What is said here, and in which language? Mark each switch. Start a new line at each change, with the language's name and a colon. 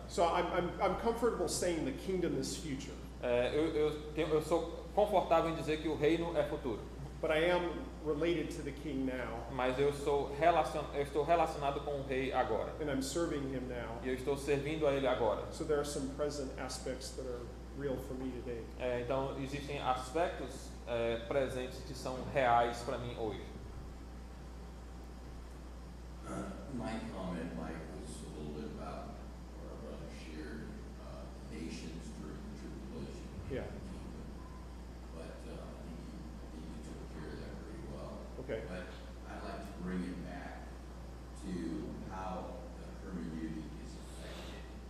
English: So I'm comfortable saying the kingdom is future.
Portuguese: Eu sou confortável em dizer que o reino é futuro.
English: But I am related to the king now.
Portuguese: Mas eu estou relacionado com o rei agora.
English: And I'm serving him now.
Portuguese: E eu estou servindo a ele agora.
English: So there are some present aspects that are real for me today.
Portuguese: Então existem aspectos presentes que são reais para mim hoje.
English: My comment, Mike, was a little bit about what our brother shared, nations during the tribulation. Yeah. But I think you took care of that very well. Okay. But I'd like to bring it back to how the hermeneutic is affected.